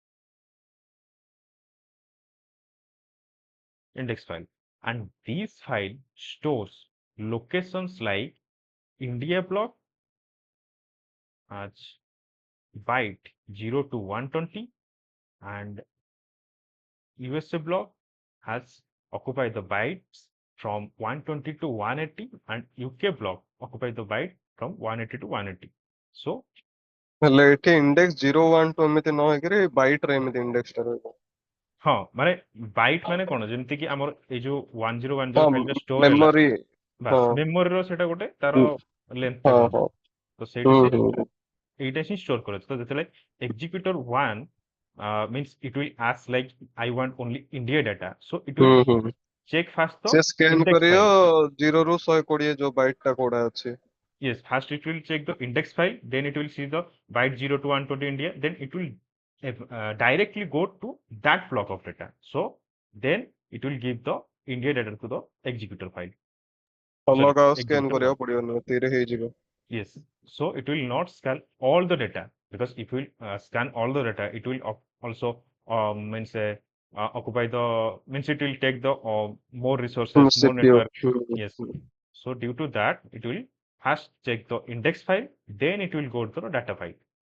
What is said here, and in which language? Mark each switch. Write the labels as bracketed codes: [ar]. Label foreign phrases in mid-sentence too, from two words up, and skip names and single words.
[en] And this file stores locations like India block as byte 0 to 120, and USA block has occupy the bytes from 120 to 180, and UK block occupy the byte from 180 to 180. So [or] ହେଲେ ଏଠି index 0 1 2 ଏମିତି ନ ହେଇକିରି byte ରେ ଏମିତି index ଟା ରହିବ। ହଁ ମାନେ ବାଇଟ୍ ମାନେ କଣ, ଯେମିତି କି ଆମର ଏଇ ଯୋଉ 1010 ହଁ ଫାଇଲଟା ଷ୍ଟୋର ହେଲା, memory ହଁ ବାସ୍ ମେମୋରିର ସେଟା ଗୋଟେ ତାର ହୁଁ, ଲେନ୍ଥଟା ହଁ କହନ୍ତି। ହଁ ତ ସେଇଠି ସେ ହୁଁ এইটা ହିଁ ଷ୍ଟୋର କରୁଛି। ତ ଯେତେବେଳେ [en] executor 1 means it will ask like I want only India data, so it will ହୁଁ check first the [or] ସେ ସ୍କାନ [en] index [or] କରିବ [en] file. [or] 0 ରୁ 120 ଯୋଉ ବାଇଟ୍ ଟା କୋଉଟା ଅଛି। [en] Yes, first it will check the index file, then it will see the byte 0 to 120 India, then it will directly go to that block of data. So then it will give the India data to the executor file. Sorry, [or] ଅଲଗା ଆଉ ସ୍କାନ [en] executor 1. [or] କରିବାକୁ ପଡିବନି, ଏତିକିରେ ହେଇଯିବ। [en] Yes, so it will not scan all the data, because if we scan all the data, it will also means occupy the means it will take the more resources, more CPU network. Yes, so due to that, it will first check the index file, then it will go to the data file.